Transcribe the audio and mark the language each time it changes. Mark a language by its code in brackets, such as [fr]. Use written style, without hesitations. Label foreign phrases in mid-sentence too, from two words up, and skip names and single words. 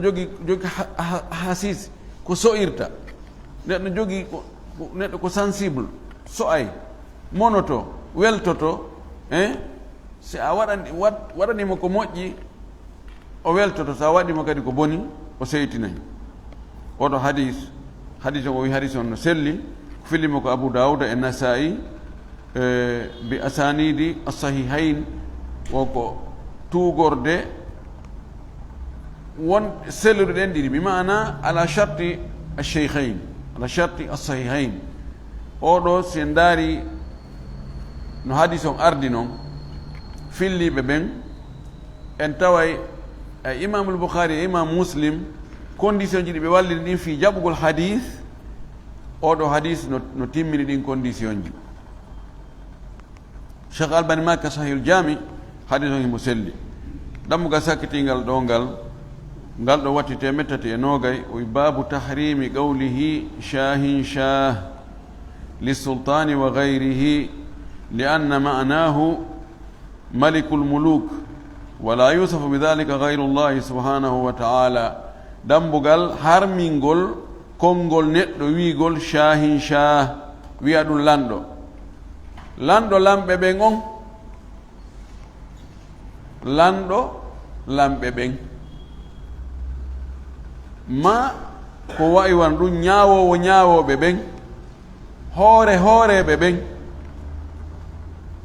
[ff] jogi hasis ko so'irta neɗɗo jogi neɗɗo ko sensible so'ay monoto weltoto si a waɗanimo ko moƴƴi o weltoto so a waɗimo kadi ko boni o seytinayi oɗo hadis o wi hadis on no selli filimo ko Abu Dawuda e Nasa'i [ar] بأسانيد الصحيحين [ff] woko tugorde won sellude ɗen ɗiɗi bi mana [ar] على شرط الشيخين على شرط الصحيحين [ff] oɗo sen daari no hadis on ardi noon filliɓe ɓen en taway imam al-Bukhari e imam Muslim condition ji ɗi ɓe walliri ɗin fi jaɓugol hadis oɗo hadis no timmini ɗin condition ji Cheikh Albani makka sahihul jami hadis on himo selli ɗammugal sakkitingal ɗo [ar] ngal ɗo watti 390 o wi باب تحريم قوله شاهنشاه للسلطان وغيره لأن معناه ملك الملوك ولا يوصف بذلك غير الله سبحانه وتعالى [ff] dambugal harmingol konngol neɗɗo wiigol shahin shah wiya ɗum lanɗo lamɓe ɓen on lanɗo lamɓe ɓen ma ko wayi wan ɗum ñaawoɓe ɓen hooreɓe ɓen o